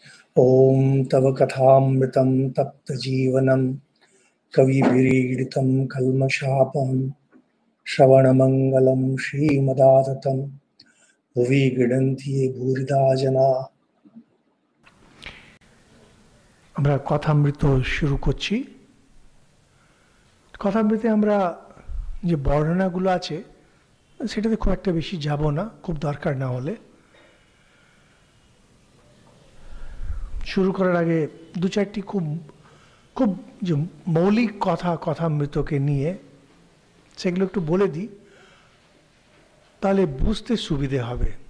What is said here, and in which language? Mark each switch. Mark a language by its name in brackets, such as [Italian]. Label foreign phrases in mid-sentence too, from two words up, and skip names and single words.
[Sanskrit] ॐ तव कथामृतं तप्तजीवनं कविभिरीडितं कल्मषापहं श्रवणमङ्गलं श्रीमदाततं भुवि गृह्णन्ति ये भूरिदा जना। [Bangla] আমরা কথামৃত শুরু করছি। কথামৃতে আমরা যে বর্ণনাগুলো আছে সেটাতে খুব একটা বেশি যাব না, খুব দরকার না হলে। শুরু করার আগে দু চারটি খুব খুব যে মৌলিক কথামৃতকে নিয়ে সেগুলো একটু বলে দিই, তাহলে বুঝতে সুবিধে হবে।